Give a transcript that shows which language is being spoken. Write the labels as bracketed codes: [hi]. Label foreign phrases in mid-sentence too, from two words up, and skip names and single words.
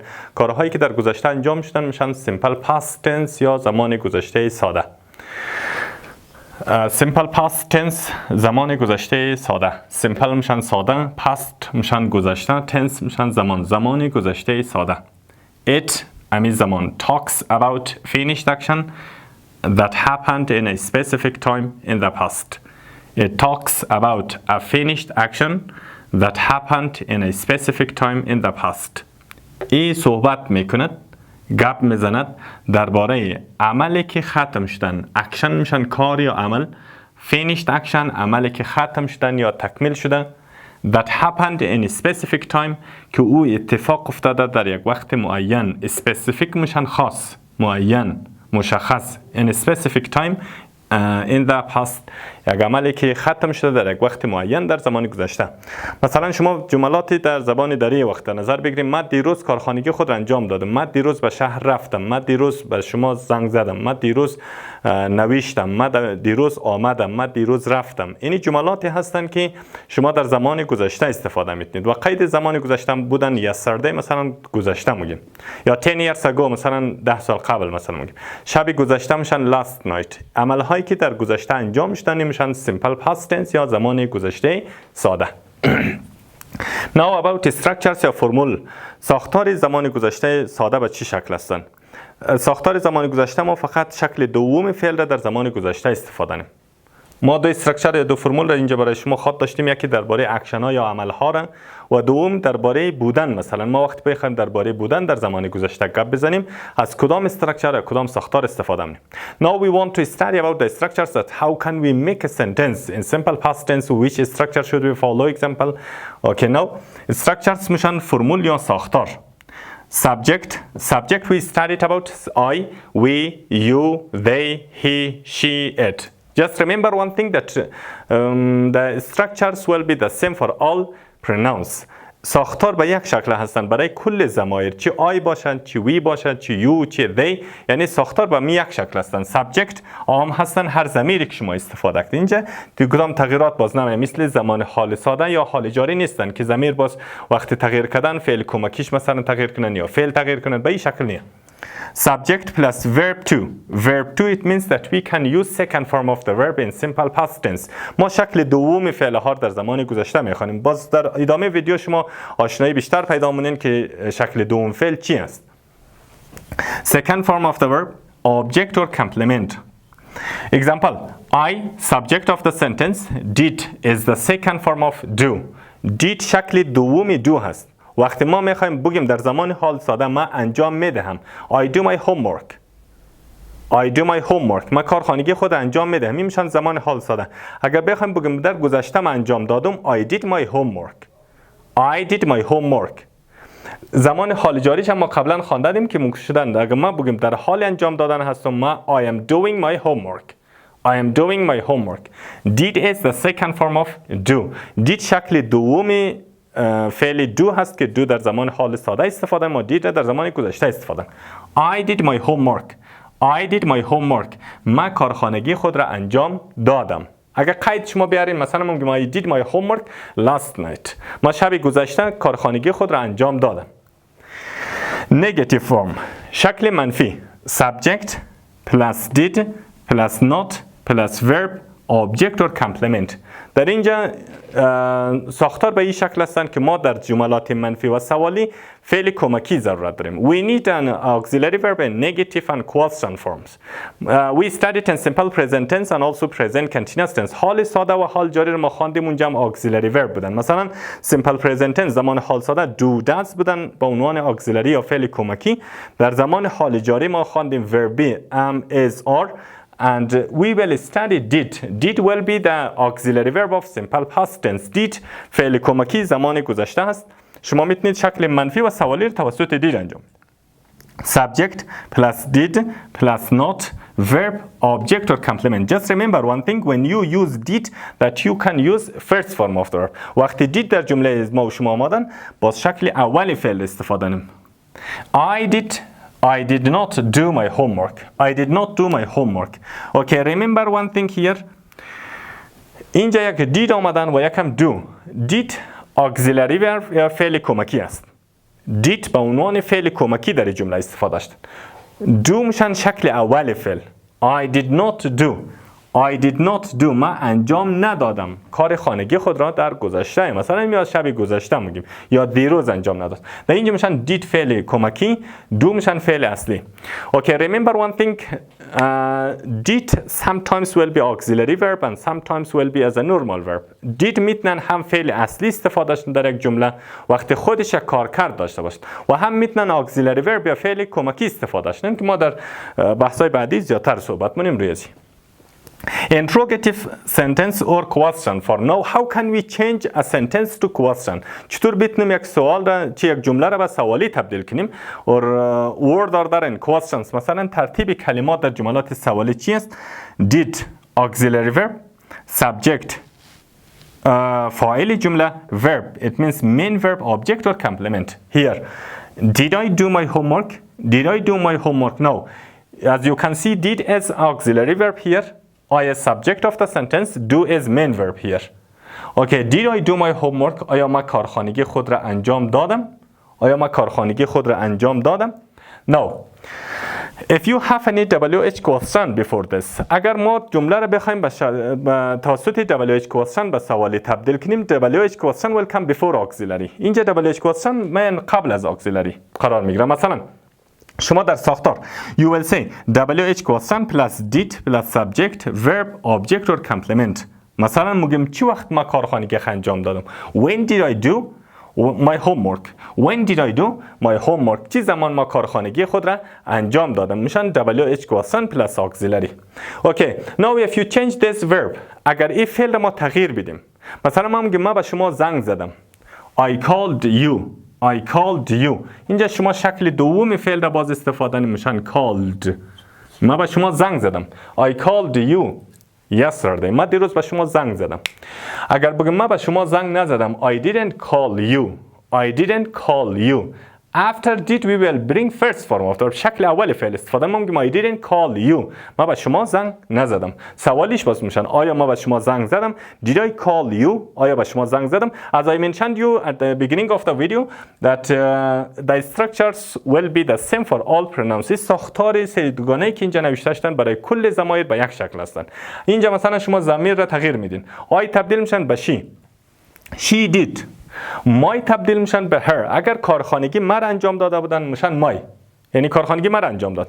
[fa] کارهایی که در گذشته انجام شدن میشن [en] simple past tense [fa] یا زمان گذشته ساده. [en] simple past tense [fa] زمان گذشته ساده. simple میشن ساده، past میشن گذشته، tense میشن زمان گذشته ساده. [en] it [fa] امی زمان [en] talks about finished action that happened in a specific time in the past. It talks about a finished action that happened in a specific time in the past. [fa] ای صحبت میکند، گپ میزند درباره عملی که ختم شدن. اکشن میشن کار یا عمل. [en] finished action [fa] عملی که ختم شدن یا تکمیل شدن. [en] that happened in a specific time [fa] که او اتفاق افتاده در یک وقت معین. specific میشن خاص، معین، مشخص. [en] in a specific time in the past [fa] یک عملی که ختم شده در یک وقت معین در زمان گذشته. مثلا شما جملاتی در زبان دری وقت در نظر بگیریم. من دیروز کارخانگی خود را انجام دادم، من دیروز به شهر رفتم، من دیروز به شما زنگ زدم، من دیروز نوشتم، من دیروز آمدم، من دیروز رفتم. این جملاتی هستند که شما در زمان گذشته استفاده می‌کنید و قید زمان گذشته بودن yesterday مثلا گذشته میگیم، یا [en] 10 years ago [fa] مثلا 10 سال قبل مثلا میگیم. شب گذشته میشن [en] last night. [fa] عمل‌هایی که در گذشته انجام شدن میشن [en] simple past tense [fa] یا زمان گذشته ساده. [en] Now about structures [fa] یا فرمول. ساختار زمان گذشته ساده به چه شکل هستند؟ ساختار زمان گذشته ما فقط شکل دوم فعل را در زمان گذشته استفاده کنیم. ما دو استراکچر یا دو فرمول را اینجا برای شما خود داشتیم، یکی درباره اکشن ها یا عمل ها را و دوم درباره بودن. مثلا ما وقتی بخوایم درباره بودن در زمان گذشته گپ بزنیم از کدام استراکچر یا کدام ساختار استفاده کنیم. [en] Now we want to study about the structures that how can we make a sentence in simple past tense, which structure should we follow example. Okay, now structures [fa] میشن فرمول یا ساختار. [en] Subject we studied about I, we, you, they, he, she, it. Just remember one thing that the structures will be the same for all pronouns. [fa] ساختار به یک شکل هستند برای کل ضمایر، چه I باشند، چه we باشند، چه you، چه they. یعنی ساختار به می یک شکل هستند. Subject عام هستند، هر ضمیری که شما استفاده کنید. اینجا کدام تغییرات باز نمیه، مثل زمان حال ساده یا حال جاری نیستند که ضمیر باز وقتی تغییر کردن فعل کمکیش مثلا تغییر کنن یا فعل تغییر کنن، به این شکل نیست. [en] Subject plus verb to. Verb to it means that we can use second form of the verb in simple past tense. [fa] ما شکل دوم فعل ها در زمان گذشته میخوانیم. باز در ادامه ویدیو شما آشنایی بیشتر پیدا مونین که شکل دوم فعل چی است. [en] Second form of the verb object or complement. Example: I, subject of the sentence, did is the second form of do. [fa] Did شکل دوم do هست. وقتی ما میخوایم بگیم در زمان حال ساده من انجام میدهم، [en] I do my homework. I do my homework. [fa] من کارخانگی خود انجام میدهم. این میشن زمان حال ساده. اگر بخوایم بگیم در گذشته من انجام دادم، [en] I did my homework. I did my homework. [fa] زمان حال جاریش هم ما قبلا خواندیم که ممکن شدن اگر ما بگیم در حال انجام دادن هستم، ما [en] I am doing my homework. I am doing my homework. Did is the second form of do. [fa] Did شکل دومی فعل دو هست که دو در زمان حال ساده استفاده، ما did در زمان گذشته استفاده. [en] I did my homework. I did my homework. [fa] من کارخانگی خود را انجام دادم. اگر قید شما بیارین مثلا میگم [en] I did my homework last night. [fa] ما شب گذشته کارخانگی خود را انجام دادم. [en] Negative form. [fa] شکل منفی. [en] Subject plus did plus not plus verb object or complement. [fa] در اینجا ساختار به این شکل هستند که ما در جملات منفی و سوالی فعل کمکی ضرورت داریم. [en] We need an auxiliary verb in negative and question forms. We studied in simple present tense and also present continuous tense. [fa] حال ساده و حال جاری رو ما خواندیم، اونجا هم [en] auxiliary verb [fa] بودن. مثلا [en] simple present tense [fa] زمان حال ساده [en] do does [fa] بودن با عنوان auxiliary یا فعل کمکی. در زمان حال جاری ما خواندیم verbi [en] am is are. And we will study did. Did will be the auxiliary verb of simple past tense. [fa] Did فعل کمکی زمان گذشته هست. شما میتونید شکل منفی و سوالی رو توسط did انجام. [en] Subject plus did plus not verb object or complement. Just remember one thing, when you use did that you can use first form of the verb. [fa] وقتی did در جمله ما و شما آمدن باز شکل اولی فعل استفاده نیم. [en] I did not do my homework. I did not do my homework. Okay, remember one thing here. [fa] اینجا یک did آمدن و یکم do. [en] Did auxiliary verb [fa] یا فعل کمکی است. did به عنوان فعل کمکی در جمله استفاده شد. do میشن شکل اول فعل. [en] I did not do. I did not do. [fa] من انجام ندادم کار خانگی خود را در گذشته. مثلا میاد شب گذشته میگیم یا دیروز انجام نداد. در اینجا میشن did فعل کمکی، do میشن فعل اصلی. [en] Okay, remember one thing. Did sometimes will be auxiliary verb and sometimes will be as a normal verb. [fa] Did میتونن هم فعل اصلی استفاده شن در یک جمله وقتی خودش یک کارکرد داشته باشه و هم میتونن [en] auxiliary verb [fa] یا فعل کمکی استفاده شن که ما در بحث‌های بعدی زیادتر صحبت کنیم روی ازی. [en] Interrogative sentence or question form. Now how can we change a sentence to question? [fa] چطور بتونیم یک سوال را یک جمله را به سوالی تبدیل کنیم؟ [en] or word order and questions. [fa] مثلا ترتیب کلمات در جملات سوالی چی است؟ [en] Did auxiliary verb, subject [fa] فاعل جمله, [en] verb it means main verb, object or complement. Here, did I do my homework? Did I do my homework? No. As you can see, did is auxiliary verb here. I is subject of the sentence, do is main verb here. Okay, did I do my homework? [fa] آیا من کارخانگی خود را انجام دادم؟ آیا من کارخانگی خود را انجام دادم؟ [en] No. If you have any WH question before this, [fa] اگر ما جمله را بخوایم توسط [en] WH question [fa] به سوالی تبدیل کنیم, [en] WH question will come before auxiliary. [fa] اینجا [en] WH question [fa] من قبل از auxiliary قرار میگیره. مثلا شما در ساختار [en] you will say WH question plus did plus subject verb object or complement. [fa] مثلا میگم چی وقت ما کارخانگی انجام دادم. [en] When did I do my homework? When did I do my homework? [fa] چی زمان ما کارخانگی خود را انجام دادم. میشن [en] WH question plus auxiliary. Okay, now if you change this verb, [fa] اگر این فعل ما تغییر بدیم, مثلا ما میگم من به شما زنگ زدم. [en] I called you. I called you. [fa] اینجا شما شکل دوم فعل را باز استفاده نمیشن called. من به شما زنگ زدم. [en] I called you yesterday. [fa] من دیروز به شما زنگ زدم. اگر بگم من به شما زنگ نزدم, [en] I didn't call you. I didn't call you. After did we will bring first form of the [fa] شکل اول فعل استفاده. من میگم [en] I didn't call you. [fa] من به شما زنگ نزدم. سوالیش باز میشن آیا ما به شما زنگ زدم. [en] Did I call you? [fa] آیا به شما زنگ زدم. [en] As I mentioned you at the beginning of the video that the structures will be the same for all pronouns. [fa] ساختار سه‌دوگانه‌ای که اینجا نوشته شدن برای کل ضمایر به یک شکل هستند. اینجا مثلا شما ضمیر را تغییر میدین. [en] I [fa] تبدیل میشن به [en] she. She did. [fa] مای تبدیل میشن به her. اگر کارخانگی مر انجام داده بودن میشن مای, یعنی کارخانگی مر انجام داد.